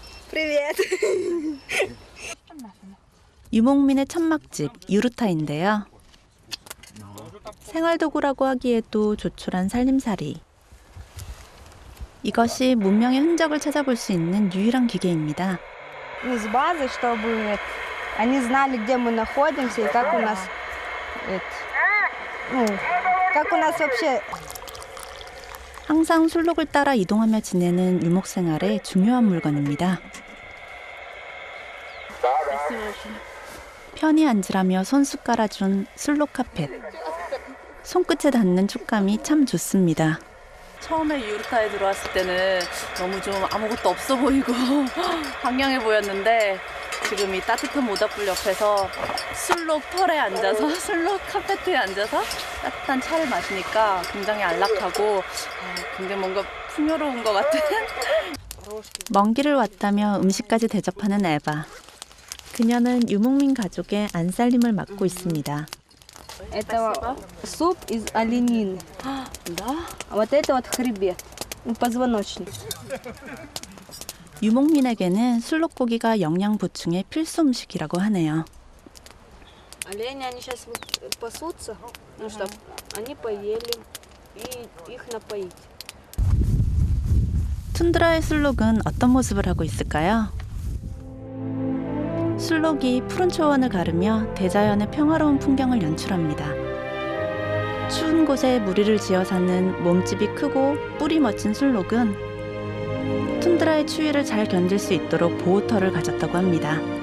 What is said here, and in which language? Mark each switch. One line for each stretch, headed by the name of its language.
Russian: Привет.
Korean: 유목민의 천막집 유르타인데요. 생활도구라고 하기에도 조촐한 살림살이. 이것이 문명의 흔적을 찾아볼 수 있는 유일한 기계입니다.
Russian: Из базы, чтобы они знали, где мы находимся и как у нас, как у нас вообще.
Korean: 항상 술록을 따라 이동하며 지내는 유목 생활의 중요한 물건입니다. 편히 앉으라며 손수 깔아준 술록 카펫. 손끝에 닿는 촉감이 참 좋습니다. 처음에 유르타에 들어왔을 때는 너무 좀 아무것도 없어 보이고 황량해 보였는데 지금 이 따뜻한 모닥불 옆에서 술록 털에 앉아서 술록 카페트에 앉아서 따뜻한 차를 마시니까 굉장히 안락하고 굉장히 뭔가 풍요로운 것 같은. 먼 길을 왔다며 음식까지 대접하는 에바. 그녀는 유목민 가족의 안살림을 맡고 있습니다.
Russian: Это суп из оленины. Да? А вот это вот хребет, позвоночник.
Korean: 유목민에게는 술록고기가 영양 보충의 필수 음식이라고 하네요.
Russian: Олени, они сейчас пасутся, ну чтоб они поели и их напоить.
Korean: 툰드라의 술록은 어떤 모습을 하고 있을까요? 술록이 푸른 초원을 가르며 대자연의 평화로운 풍경을 연출합니다. 추운 곳에 무리를 지어 사는 몸집이 크고 뿔이 멋진 술록은 툰드라의 추위를 잘 견딜 수 있도록 보호털을 가졌다고 합니다.